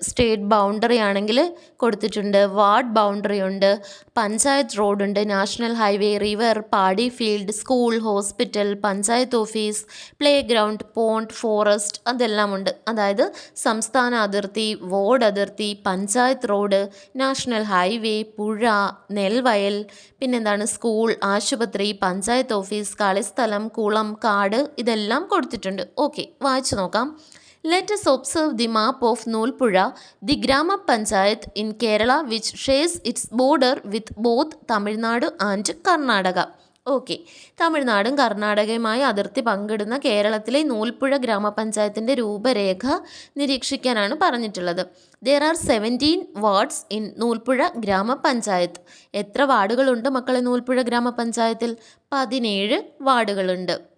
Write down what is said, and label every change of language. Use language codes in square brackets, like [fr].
[ml] State boundary ആണെങ്കിൽ കൊടുത്തിട്ടുണ്ട്, ward boundary ഉണ്ട്, പഞ്ചായത്ത് റോഡുണ്ട്, നാഷണൽ ഹൈവേ, റിവർ, പാടി field, school, hospital, panchayat office, play ground, pond, forest, അതെല്ലാം ഉണ്ട്. അതായത് സംസ്ഥാന അതിർത്തി, വാർഡ് അതിർത്തി, പഞ്ചായത്ത് റോഡ്, നാഷണൽ ഹൈവേ, പുഴ, നെൽവയൽ, പിന്നെന്താണ് സ്കൂൾ, ആശുപത്രി, പഞ്ചായത്ത് ഓഫീസ്, കളിസ്ഥലം, കുളം, കാട്, ഇതെല്ലാം കൊടുത്തിട്ടുണ്ട്. ഓക്കെ, വായിച്ചു നോക്കാം. [en] Let us observe the map of Nulpura, the Grama Panchayat in Kerala, which shares its border with both Tamil Nadu and Karnataka. [ml] Okay, തമിഴ്നാടും കർണാടകയുമായി അതിർത്തി പങ്കിടുന്ന കേരളത്തിലെ നൂൽപ്പുഴ ഗ്രാമപഞ്ചായത്തിൻ്റെ രൂപരേഖ നിരീക്ഷിക്കാനാണ് പറഞ്ഞിട്ടുള്ളത്. [en] There are 17 wards in Noolpuzha ഗ്രാമപഞ്ചായത്ത്. [ml] എത്ര വാർഡുകളുണ്ട് മക്കളെ നൂൽപ്പുഴ ഗ്രാമപഞ്ചായത്തിൽ? 17 വാർഡുകളുണ്ട്.